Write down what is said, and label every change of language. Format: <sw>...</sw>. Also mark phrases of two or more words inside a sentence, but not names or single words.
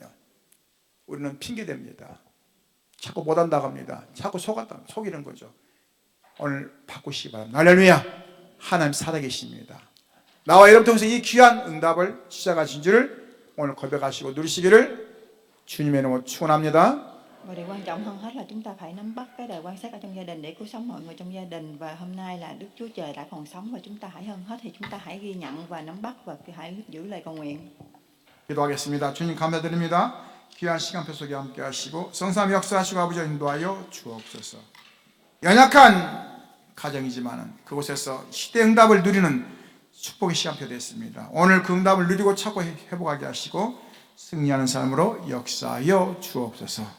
<ko>우리는 핑계댑니다. 자꾸 못한다고 합니다. 자꾸 속이는 거죠. 오늘 바꾸시기 바랍니다. 할렐루야. 하나님 살아계십니다. 나와 여러분 통해서 이 귀한 응답을 시작하신 줄을 오늘 고백하시고 누리시기를 주님의 이름으로 축원합니다.</ko> <vi>Và điều quan trọng hơn hết là chúng ta phải nắm bắt cái đời quan sát ở trong gia đình để cứu sống mọi người trong gia đình. Và hôm nay là Đức Chúa Trời đã còn sống và chúng ta hãy hơn hết thì chúng ta hãy ghi nhận và nắm bắt và hãy giữ lời cầu nguyện.</vi> <ko>기도하겠습니다. 주님 감사드립니다. 귀한 시간표 속에 함께 하시고 성삼 역사하시고 아버지 인도하여 주옵소서. 연약한 가정이지만 그곳에서 시대 응답을 누리는 축복의 시간표 됐습니다. 오늘 그 응답을 누리고 찾고 회복하게 하시고 승리하는 삶으로 역사하여 주옵소서.</ko>